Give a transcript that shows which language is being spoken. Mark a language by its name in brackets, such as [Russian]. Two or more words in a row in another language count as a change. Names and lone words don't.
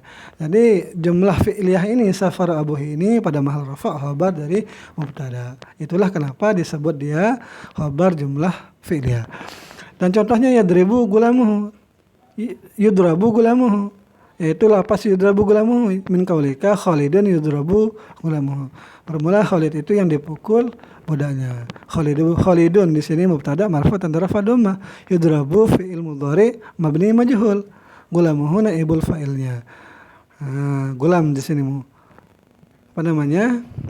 [Indonesian] Jadi [Arabic] جملة فعلية [Indonesian] ini [Arabic] سافر أبو [Indonesian] ini pada [Arabic] محل رفع خبر [Indonesian] dari mubtada. Itulah kenapa disebut dia [Arabic] خبر جملة فعلية. [Indonesian] Dan contohnya [Arabic] يضرب غلامه يضرب غلامه, [Indonesian] yaitu lapas [Arabic] يضرب غلامه من قولك خالد يضرب غلامه. [Indonesian] Bermula Khalid itu yang dipukul budaknya. [Arabic] Khalidun di [Indonesian] sini [Arabic] مبتدأ مرفوع [Indonesian] tanda [Arabic] رفع ضمة, يضرب فعل مضارع مبني مجهول غلامه نائب فاعل. [Indonesian] Gulam di sini apa namanya?